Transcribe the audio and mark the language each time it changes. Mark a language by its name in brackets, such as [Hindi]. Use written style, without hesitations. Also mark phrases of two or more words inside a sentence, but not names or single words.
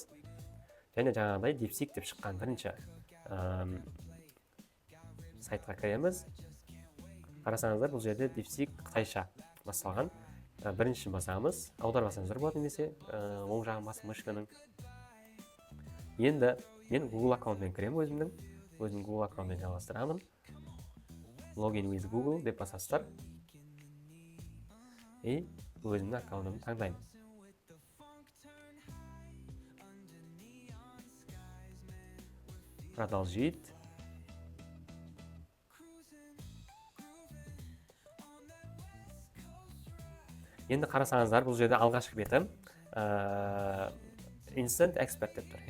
[Kazakh] Және жаңағыдай DeepSeek деп шыққан бірінші сайтқа кіреміз. Қарасаңыздар, бұл жерде DeepSeek қытайша басталған. Біріншісін басамыз, аудармасаңыздар болады, немесе оң жағын басып мышканың. Енді мен Google аккаунтымен кіремін, өзімнің Google аккаунтымен жалғастырамын. [English] Login with Google [Kazakh] деп басасыздар. Өзімнің аккаунтымды таңдаймын. Продолжить. Енді қарасаңыздар, бұл жерде алғашқы беті [English] Instant Expert [Kazakh] деп тұр.